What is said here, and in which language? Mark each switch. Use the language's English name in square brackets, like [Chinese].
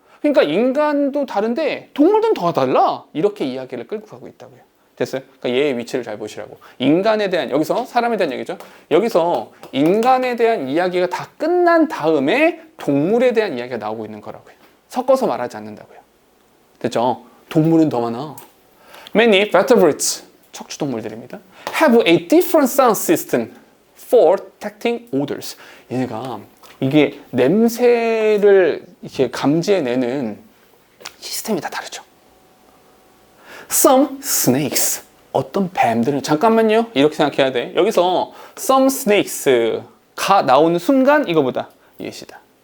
[Korean] 그러니까 인간도 다른데 동물들은 더 달라. 이렇게 이야기를 끌고 가고 있다고요. 됐어요? 그러니까 얘의 위치를 잘 보시라고. 인간에 대한, 여기서 사람에 대한 얘기죠. 여기서 인간에 대한 이야기가 다 끝난 다음에 동물에 대한 이야기가 나오고 있는 거라고요. 섞어서 말하지 않는다고요. 됐죠? 동물은 더 많아. [English] Many vertebrates, [Korean] 척추동물들입니다. [English] have a different sound system for detecting odors. [Korean] 얘네가 이게 냄새를 이렇게 감지해내는 시스템이 다 다르죠. [English] Some snakes, [Korean] 어떤 뱀들은, 잠깐만요, 이렇게 생각해야 돼. 여기서 some snakes가 나오는 순간 이거보다 예시다.